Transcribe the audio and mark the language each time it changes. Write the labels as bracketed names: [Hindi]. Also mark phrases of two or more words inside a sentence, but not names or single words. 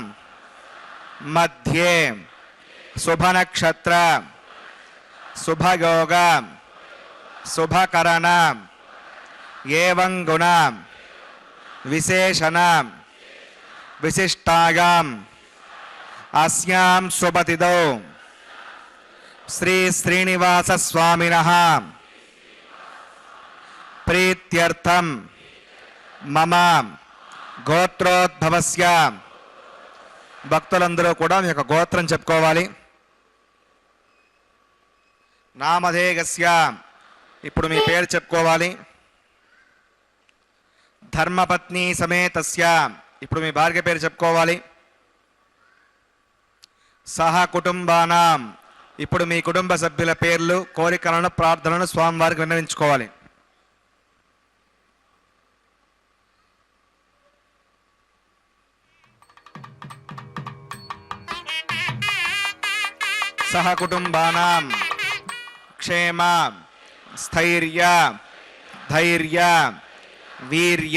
[Sanskrit] मध्ये शुभ नक्षत्र शुभयोग शुभकरण एवं गुण विशेषण विशिष्टायां अस्यां शुभतिथौ श्री श्रीनिवास स्वामिनः प्रीत्यर्थं मम [Telugu] గోత్రోద్భవస్య భక్తులందరూ కూడా మీ యొక్క గోత్రం చెప్పుకోవాలి. నామధేయస్య ఇప్పుడు మీ పేరు చెప్పుకోవాలి. [Sanskrit] धर्मपत्नि समेतस्य [Telugu] ఇప్పుడు మీ భార్య పేరు చెప్పుకోవాలి. [Sanskrit] सह कुटुम्बानां [Telugu] ఇప్పుడు మీ కుటుంబ సభ్యుల పేర్లు కోరికలను ప్రార్థనలను స్వామివారికి విన్నవించుకోవాలి. [Sanskrit] सह कुटुंबानां क्षेम स्थैर्य धैर्य वीर्य